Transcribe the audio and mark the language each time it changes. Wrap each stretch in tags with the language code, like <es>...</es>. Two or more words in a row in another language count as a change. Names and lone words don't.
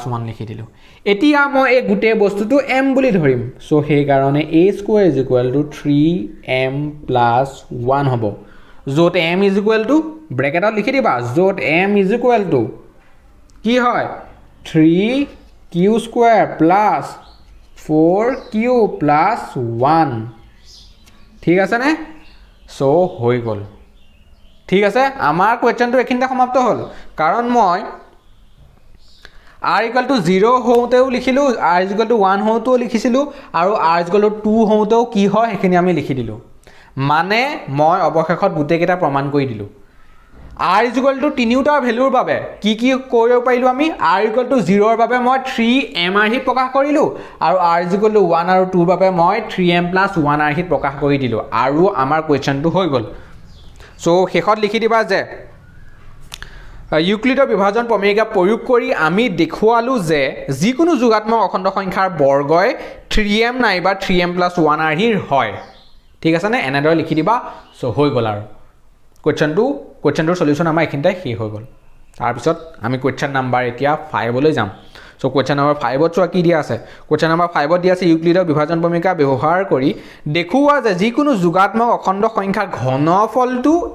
<as>1 লিখি দিলোঁ এতিয়া মই এই গুটে বস্তুটো m বুলি ধৰিম সো সেই কাৰণে</as> <en>a square is equal to 3m plus 1</en> <as>হ'ব য'ত</as> <en>m is equal to</en> <as>ব্ৰেকেটত লিখি দিবা য'ত</as> <en>m is equal to</en> <as>কি হয়</as> <en>3q square plus 4q plus 1</en> <as>ঠিক আছে নে সো হৈ গ'ল ঠিক আছে আমাৰ কোৱেশ্চনটো এখিনতে সমাপ্ত হ'ল কাৰণ মই</as> <en>r equal to 0</en> <as>হওঁতেও লিখিলোঁ</as> <en>r is equal to 1</en> <as>হওঁতেও লিখিছিলোঁ আৰু</as> <en>r is equal to 2</en> <as>হওঁতেও কি হয় সেইখিনি আমি লিখি দিলোঁ মানে মই অৱশেষত গোটেইকেইটা প্ৰমাণ কৰি দিলোঁ</as> <en>r is equal to</en> <as>তিনিওটাৰ ভেলুৰ বাবে কি কৰিব পাৰিলোঁ আমি</as> <en>r equal to 0</en> <as>ৰ বাবে মই 3m আৰ্হিত প্ৰকাশ কৰিলোঁ আৰু</as> <en>r is equal to 1</en> <as>আৰু 2 ৰ বাবে মই 3m plus 1 আৰ্হিত প্ৰকাশ কৰি দিলোঁ আৰু আমাৰ কুৱেশ্যনটো হৈ গ'ল সো শেষত লিখি দিবা যে ইউক্লিডৰ বিভাজন প্ৰমেয়িকা প্ৰয়োগ কৰি আমি দেখুৱালোঁ যে যিকোনো যোগাত্মক অখণ্ড সংখ্যাৰ বৰ্গই 3m নাইবা 3m plus 1 আৰ্হিৰ হয় ঠিক আছে নে এনেদৰে লিখি দিবা সো হৈ গ'ল আৰু কুৱেশ্যনটোৰ সলিউশ্যন আমাৰ এইখিনিতে শেষ হৈ গ'ল তাৰপিছত আমি</as> <en>question number</en> <as>এতিয়া 5 লৈ যাম সো</as> <en>question number</en> <as>5 ত চোৱা কি দিয়া আছে</as> <en>question number</en> <as>5 ত দিয়া আছে ইউক্লিডৰ বিভাজন প্ৰমেয়িকা ব্যৱহাৰ কৰি দেখুওৱা যে যিকোনো যোগাত্মক অখণ্ড সংখ্যাৰ ঘনফলটো</as>